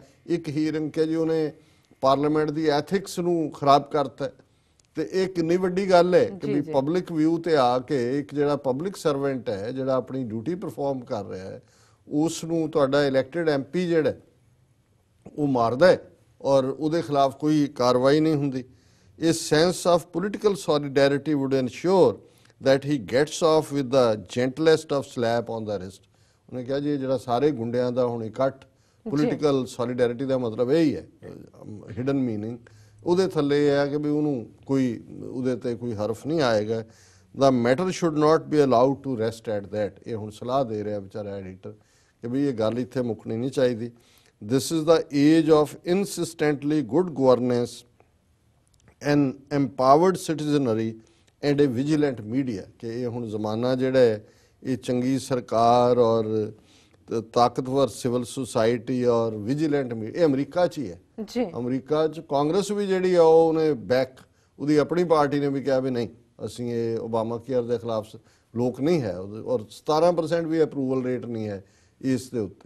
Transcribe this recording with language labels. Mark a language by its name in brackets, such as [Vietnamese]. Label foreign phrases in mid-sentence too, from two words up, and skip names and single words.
[Punjabi] ਇੱਕ ਹੀਰਿੰਗ ਕਿ ਜੀ ਉਹਨੇ ਪਾਰਲੀਮੈਂਟ ਦੀ ਐਥਿਕਸ ਨੂੰ ਖਰਾਬ ਕਰਤਾ। ਤੇ ਇਹ ਕਿੰਨੀ ਵੱਡੀ ਗੱਲ ਹੈ ਕਿ ਵੀ [English] public view [Punjabi] ਤੇ ਆ ਕੇ ਇੱਕ ਜਿਹੜਾ [English] public servant [Punjabi] ਹੈ ਜਿਹੜਾ ਆਪਣੀ [English] duty perform [Punjabi] ਕਰ ਰਿਹਾ ਹੈ ਉਸ ਨੂੰ ਤੁਹਾਡਾ [English] elected MP [Punjabi] ਜਿਹੜਾ ਉਹ ਮਾਰਦਾ ਹੈ ਔਰ ਉਹਦੇ ਖਿਲਾਫ ਕੋਈ ਕਾਰਵਾਈ ਨਹੀਂ ਹੁੰਦੀ। [English] A sense of political solidarity would ensure that he gets off with the gentlest of slap on the wrist। [Punjabi] ਉਹਨੇ ਕਿਹਾ ਜੀ ਜਿਹੜਾ ਸਾਰੇ ਗੁੰਡਿਆਂ ਦਾ ਹੁਣ ਇਕੱਠ, [English] political solidarity [Punjabi] ਦਾ ਮਤਲਬ ਇਹ ਹੀ ਹੈ, [English] hidden meaning [Punjabi] ਉਹਦੇ ਥੱਲੇ ਇਹ ਹੈ ਕਿ ਵੀ ਉਹਨੂੰ ਕੋਈ ਉਹਦੇ ਤੇ ਕੋਈ ਹਰਫ ਨਹੀਂ ਆਏਗਾ। [English] The matter should not be allowed to rest at that। [Punjabi] ਇਹ ਹੁਣ ਸਲਾਹ ਦੇ ਰਿਹਾ ਵਿਚਾਰਾ ਐਡੀਟਰ ਕਿ ਵੀ ਇਹ ਗੱਲ ਇੱਥੇ ਮੁੱਕਣੀ ਨਹੀਂ ਚਾਹੀਦੀ। [English] This is the age of insistently good governance, an empowered citizenry and a vigilant media। [Punjabi] ਕਿ ਇਹ ਹੁਣ ਜ਼ਮਾਨਾ ਜਿਹੜਾ ਹੈ ਇਹ ਚੰਗੀ ਸਰਕਾਰ ਔਰ ਤਾਕਤਵਰ [English] civil society [Punjabi] ਔਰ [English] vigilant media, [Punjabi] ਇਹ ਅਮਰੀਕਾ 'ਚ ਹੀ ਹੈ। ਜੀ ਅਮਰੀਕਾ 'ਚ ਕਾਂਗਰਸ ਵੀ ਜਿਹੜੀ ਆ ਉਹਨੇ ਬੈਕ, ਉਹਦੀ ਆਪਣੀ ਪਾਰਟੀ ਨੇ ਵੀ ਕਿਹਾ ਵੀ ਨਹੀਂ ਅਸੀਂ ਇਹ ਓਬਾਮਾ ਕੇਅਰ ਦੇ ਖਿਲਾਫ, ਲੋਕ ਨਹੀਂ ਹੈ ਔਰ 17% ਵੀ [English] approval rate [Punjabi] ਨਹੀਂ ਹੈ ਇਸ ਦੇ ਉੱਤੇ।